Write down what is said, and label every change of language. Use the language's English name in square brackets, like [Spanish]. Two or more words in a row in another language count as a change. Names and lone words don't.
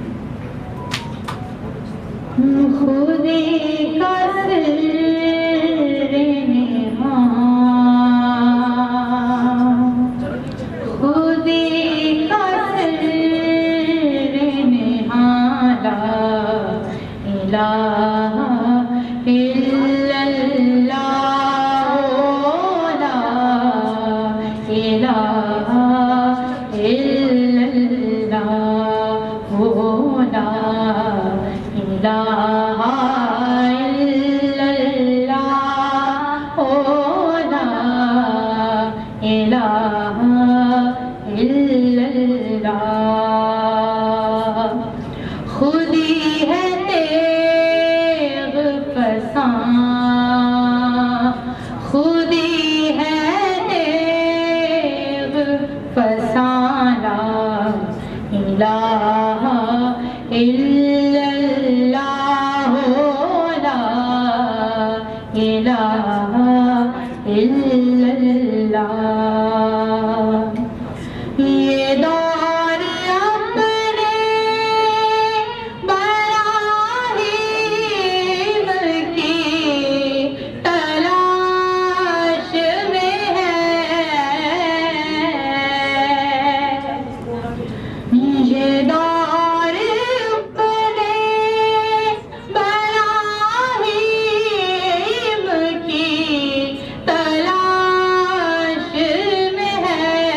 [Urdu] خودی کا سر نہا خودی کا سر इलाहा [Arabic] إلا الله لا إله إلا الله لا إله إلا الله لا إله إلا الله [Urdu] خودی ہے تیغ فساں خودی ہے تیغ فساں [Arabic] لا إله إلا الله لا إله إلا الله [Urdu] یہ دور اپنے براہیم کی تلاش میں ہے یہ دور اپنے براہیم کی تلاش میں ہے